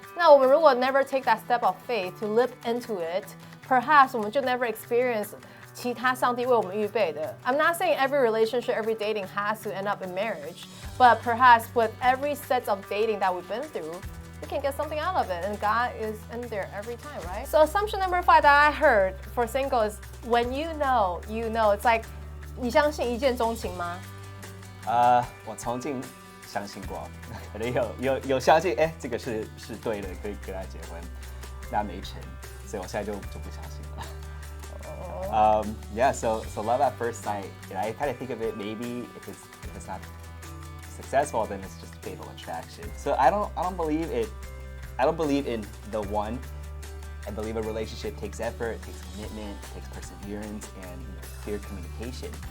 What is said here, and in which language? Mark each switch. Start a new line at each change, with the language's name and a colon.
Chinese: 那我们如果
English: never take that step of faith to live into it, perhaps
Chinese: 我们就
English: never experience
Chinese: 其他上帝为我们预备的.
English: I'm not saying every relationship, every dating has to end up in marriage, but perhaps with every set of dating that we've been through, we can get something out of it, and God is in there every time, right? So assumption number 5 that I heard for single is when you know, you know. It's like
Chinese: 你相信一见钟情吗？我曾经相信过，可能有相信，哎，这个是对的，可以跟他结婚，那没成，所以我现在就不相信了。
English: Yeah, so love at first sight. You know, I kind of think of it maybe if it's not successful, then it's just fatal attraction. So I don't believe it. I don't believe in the one. I believe a relationship takes effort, takes commitment, takes perseverance, and clear communication.